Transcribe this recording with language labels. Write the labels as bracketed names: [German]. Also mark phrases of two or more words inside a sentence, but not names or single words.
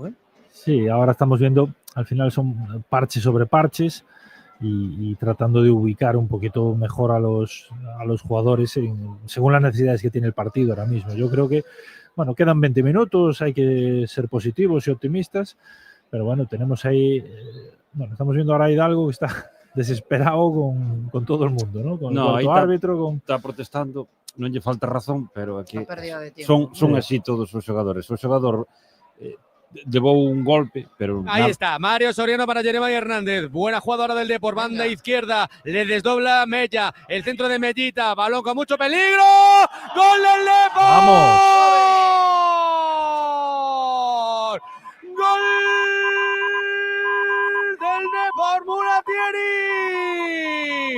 [Spanish] Sí, ahora estamos viendo, al final son parches sobre parches y tratando de ubicar un poquito mejor a los jugadores según las necesidades que tiene el partido ahora mismo. Yo creo que, bueno, quedan 20 minutos, hay que ser positivos y optimistas, pero bueno, tenemos ahí, estamos viendo ahora a Hidalgo que está desesperado con todo el mundo, ¿no? Con el cuarto árbitro, [Galician] está protestando, non lle falta razón, pero aquí son así todos os xogadores. O xogador llevou un golpe, pero [Spanish] ahí está, Mario Soriano para Jeremai Hernández, buena jugadora del Depor, banda izquierda, le desdobla Mella, el centro de Mellita, balón con mucho peligro, ¡gol del Depor! ¡Vamos! ¡Gol del Depor, Mulatieri!